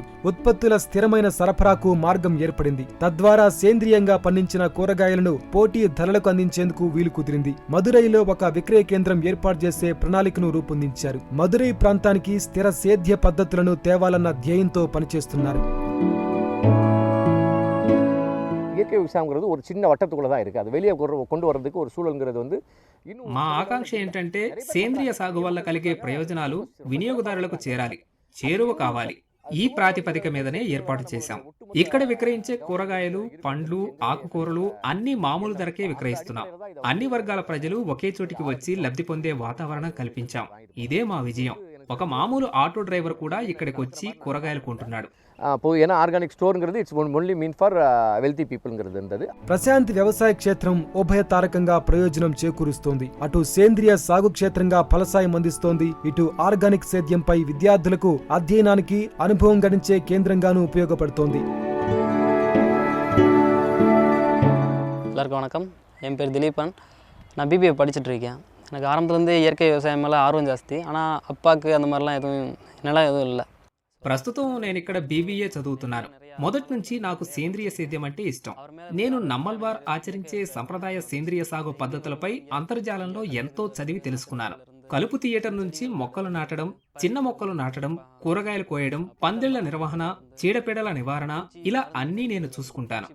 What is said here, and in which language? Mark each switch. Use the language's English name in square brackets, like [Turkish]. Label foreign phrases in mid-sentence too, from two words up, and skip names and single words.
[Telugu] ఉత్పత్తుల స్థిరమైన సరఫరాకు మార్గం ఏర్పడింది. తద్వారా సేంద్రియంగా పండించిన కూరగాయలను పోటీ ధరలకు అందించేందుకు వీలు కుదిరింది. మదురైలో ఒక విక్రయ కేంద్రం ఏర్పాటు చేసే ప్రణాళికను రూపొందించారు. మదురై ప్రాంతానికి స్థిర సేద్య పద్ధతులను తేవాలన్న ధ్యేయంతో పనిచేస్తున్నారు. [Tamil] இயற்கை விவசாயங்கிறது ஒரு சின்ன வட்டத்துக்குள்ள தான் இருக்கு. அது வெளியே கொண்டு வரதுக்கு ஒரு சூழல்ங்கிறது வந்து [Telugu] మా ఆకాంక్ష ఏంటంటే సేంద్రియ సాగు వల్ల కలిగే ప్రయోజనాలు వినియోగదారులకు చేరాలి, చేరువ కావాలి. ఈ ప్రాతిపదిక మీదనే ఏర్పాటు చేశాం. ఇక్కడ విక్రయించే కూరగాయలు, పండ్లు, ఆకుకూరలు అన్ని మామూలు ధరకే విక్రయిస్తున్నాం. అన్ని వర్గాల ప్రజలు ఒకే చోటికి వచ్చి లబ్ధి పొందే వాతావరణం కల్పించాం. ఇదే మా విజయం. ఒక మామూలు ఆటో డ్రైవర్ కూడా ఇక్కడికి వచ్చి కూరగాయలు కొంటున్నాడు. [Tamil] ஏன்னா [English] organic storeங்கிறது it's only meant for wealthy peopleங்கிறது [Tamil] இருந்தது. [Telugu] ప్రశాంత్ వ్యవసాయ క్షేత్రం ఉభయతారకంగా ప్రయోజనం చేకూరుస్తోంది. అటు సేంద్రియ సాగు క్షేత్రంగా ఫలసాయం అందిస్తోంది, ఇటు ఆర్గానిక్ సేద్యంపై విద్యార్థులకు అధ్యయనానికి అనుభవం గడించే కేంద్రంగానూ ఉపయోగపడుతోంది. [Tamil] எல்லாருக்கும் வணக்கம். என் பேர் திலீபன். நான் பிபிஏ படிச்சுட்டு இருக்கேன். எனக்கு ஆரம்பத்துலேருந்து இயற்கை விவசாயம் மேலே ஆர்வம் ஜாஸ்தி. ஆனால் அப்பாவுக்கு அந்த மாதிரிலாம் நிலம் எதுவும் இல்லை. [Telugu] ప్రస్తుతం నేను ఇక్కడ బీబీఏ చదువుతున్నాను. మొదటి నుంచి నాకు సేంద్రియ సేద్యం అంటే ఇష్టం. నేను నమ్మల్వార్ ఆచరించే సంప్రదాయ సేంద్రియ సాగు పద్ధతులపై అంతర్జాలంలో ఎంతో చదివి తెలుసుకున్నాను. కలుపు తీయటం నుంచి మొక్కలు నాటడం, చిన్న మొక్కలు నాటడం, కూరగాయలు కోయడం, పందిళ్ల నిర్వహణ, చీడపీడల నివారణ, ఇలా అన్నీ నేను చూసుకుంటాను.